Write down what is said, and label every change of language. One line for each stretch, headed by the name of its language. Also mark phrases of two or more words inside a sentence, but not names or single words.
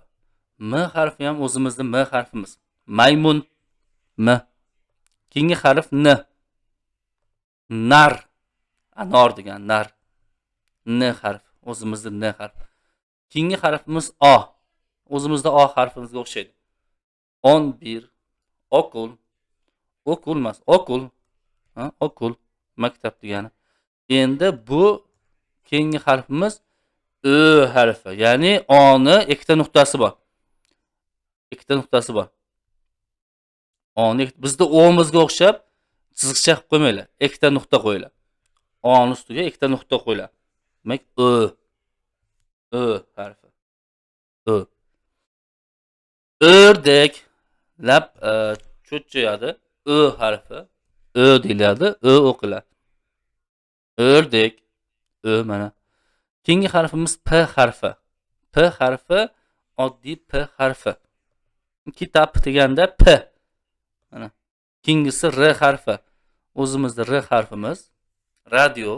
Uzbek: M harfi ham o'zimizning M harfimiz. Maymun, M. Keyingi harf N. Nar, anor degan nar. N harf, o'zimizning N harf. Keyingi harfimiz O. O'zimizda O harfimizga o'xshaydi. 11 okul, okul emas, okul. Ha, okul maktab degani. Endi bu keyingi harfimiz Ö harfi. Ya'ni O'ni ikkita nuqtasi bor. Ikkita nuqtasi bor. O'ni bizda O'mizga o'xshab chizgicha qilib qo'ymaylar. Ikkita nuqta qo'yinglar. O'ning ustiga ikkita nuqta qo'yinglar. Demak Ö. Ö harfi. Ö. Ördek lab cho'chchayadi. Ö harfi. Ö deyiladi. Ö o'qiladi. Ördek. Ö mana. Keyingi harfimiz P harfi. P harfi oddiy P harfi. Kitob deganda P. Mana. Keyingisi R harfi. O'zimizda R harfimiz. Radio.